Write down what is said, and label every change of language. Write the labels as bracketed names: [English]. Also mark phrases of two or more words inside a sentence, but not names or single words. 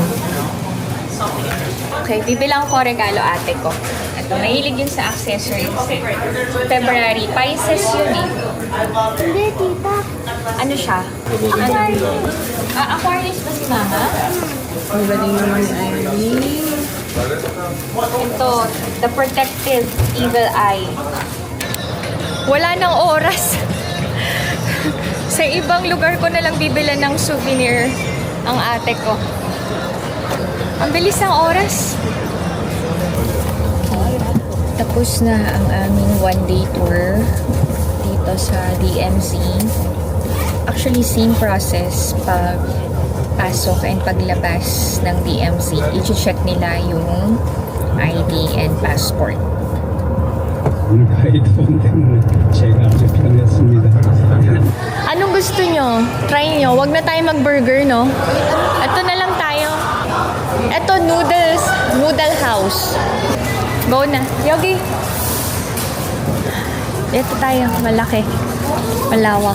[Filipino] Okay, bibilang ko regalo ate ko. Ito, mahilig yun sa accessories. February. Pisces yun eh. Hindi, tita. Ano siya? Aquarius ba si Mama? Ang galing naman ni Irene. Ito, [English] the protective evil eye. [Filipino] Wala nang oras. Sa ibang lugar ko na lang bibilan ng souvenir ang ate ko. Ang bilis ng oras. Tapos na ang aming [English] one-day tour [Filipino] dito sa DMZ. Actually, [English] same process [Filipino] pag pasok and paglabas ng DMZ. I-check nila yung [English] ID and passport. [Korean] 오늘 가이드 본 때문에 제가 아주 편했습니다. [Filipino] Anong gusto nyo? Try nyo. Huwag na tayo mag-burger, no? Ito na lang tayo. Ito, noodles. [English] Noodle house. [Filipino] Go na. Yogi. Ito tayo. Malaki. Malawak.